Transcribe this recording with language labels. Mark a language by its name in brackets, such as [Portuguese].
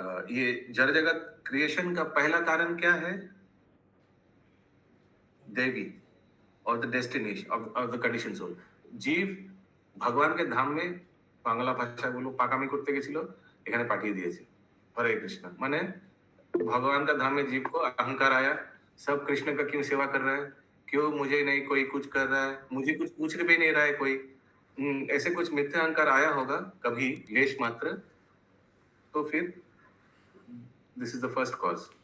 [Hindi] ये जड़ जगत क्रिएशन का पहला कारण क्या है? देवी और [English] The destination of the condition soul. [Hindi] जीव ভগবান के धाम में, [Bangla] বাংলা ভাষায় বলো, পাকামি করতে গেছিল, এখানে পাঠিয়ে দিয়েছে। [Hindi] हरे कृष्णा, माने भगवान का धाम में जीव को अहंकार आया, सब कृष्ण का क्यों सेवा कर रहा है, क्यों मुझे नहीं कोई कुछ कर रहा है, मुझे कुछ पूछ भी नहीं रहा है कोई, ऐसे कुछ मिथ्या अहंकार आया होगा कभी लेश मात्र, तो फिर [English] This is the first cause.